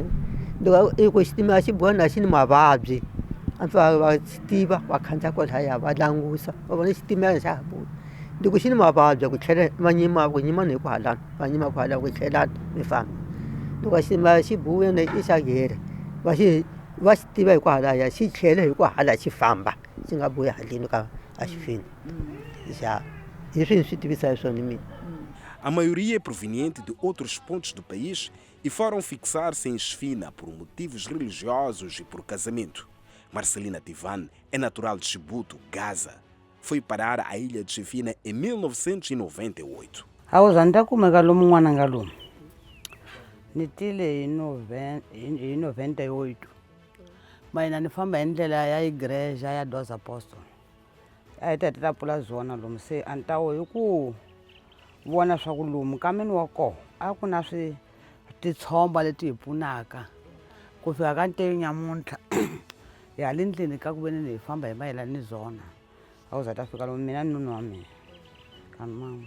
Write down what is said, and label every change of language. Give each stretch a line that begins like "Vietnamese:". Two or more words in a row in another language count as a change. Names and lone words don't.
Tsonga: loko xitimela xi buya na xi ni mavabyi a mfe va swi tiva va khandziya kolaya va langusa va vona xitimela xa ha buya loko xi ni mavabyi ku tlhela va nyima ku hi ku halana va nyima ku halana ku tlhelana mi famba loko xitimela xi buya na i xa gere va xi tiva hi ku halaya xi tlhela hi ku hala xi famba xi nga buya haleni ka a xifini hi swi ni swi tivisa hi swona mina.
Portuguese: A maioria é proveniente de outros pontos do país e foram fixar-se em Chifina por motivos religiosos e por casamento. Marcelina Tivan é natural de Chibuto, Gaza. Foi parar a ilha de Chifina em 1998.
Tsonga: A u za ni ta kumeka lomu n'wananga lomu ni tile hi 98 mayina ni famba hi ndlela ya igreja ya Dos Apostles a hi ta pfula zona lomu se a ni ta hi ku vona swa ku lomu ka mini wa koho a ku na titshomba leti hi pfunaka ku fika ka nteyo nyamuntlha hi hale ndleni ka ku ve ni hi famba hi mayelana ni zona a u za ta fika lomu mina ni nunu wa mina ka mama